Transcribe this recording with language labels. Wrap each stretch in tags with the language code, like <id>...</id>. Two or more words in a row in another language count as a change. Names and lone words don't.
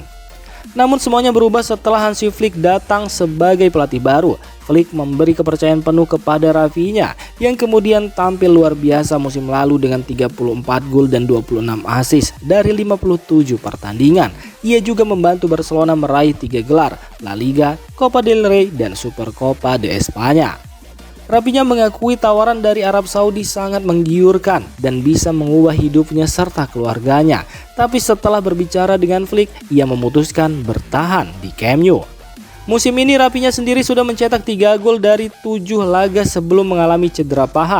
<id>Namun semuanya berubah setelah Hansi Flick datang sebagai pelatih baru. Flick memberi kepercayaan penuh kepada Raphinha yang kemudian tampil luar biasa musim lalu dengan 34 gol dan 26 assist dari 57 pertandingan. Ia juga membantu Barcelona meraih 3 gelar, La Liga, Copa del Rey, dan Supercopa de España. Raphinha mengakui tawaran dari Arab Saudi sangat menggiurkan dan bisa mengubah hidupnya serta keluarganya. Tapi setelah berbicara dengan Flick, ia memutuskan bertahan di Camp Nou. Musim ini Raphinha sendiri sudah mencetak 3 gol dari 7 laga sebelum mengalami cedera paha.</id>